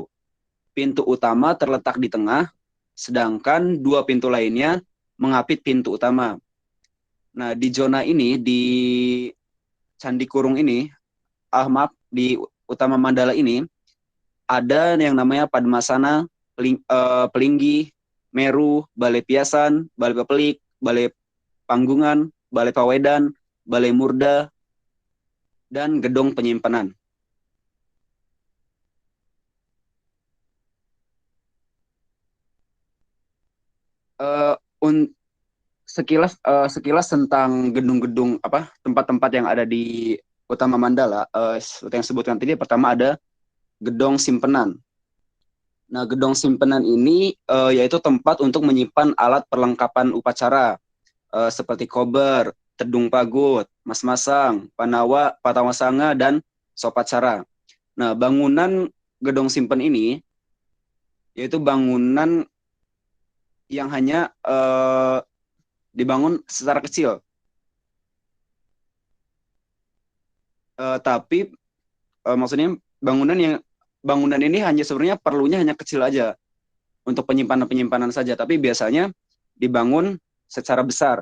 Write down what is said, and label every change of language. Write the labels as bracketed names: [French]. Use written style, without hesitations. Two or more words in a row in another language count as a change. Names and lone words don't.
[Indonesian] Pintu utama terletak di tengah, sedangkan 2 pintu lainnya mengapit pintu utama. Nah, di zona ini, di Candi Kurung ini, maaf, di Utama Mandala ini, ada yang namanya Padmasana, Pelinggi, Meru, Balai Piasan, Balai Pepelik, Balai Panggungan, Balai Pawedan, Balai Murda, dan Gedong Penyimpanan. Uh, sekilas tentang gedung-gedung tempat-tempat yang ada di Utama Mandala, seperti yang sebutkan tadi, pertama ada Gedong Simpenan. Nah, Gedong Simpenan ini yaitu tempat untuk menyimpan alat perlengkapan upacara seperti kober, tedung pagut, mas-masang, panawa, patawasanga, dan sopacara. Nah, bangunan Gedong Simpen ini yaitu bangunan yang hanya dibangun secara kecil. Tapi maksudnya bangunan ini hanya sebenarnya perlunya hanya kecil aja untuk penyimpanan saja, tapi biasanya dibangun secara besar.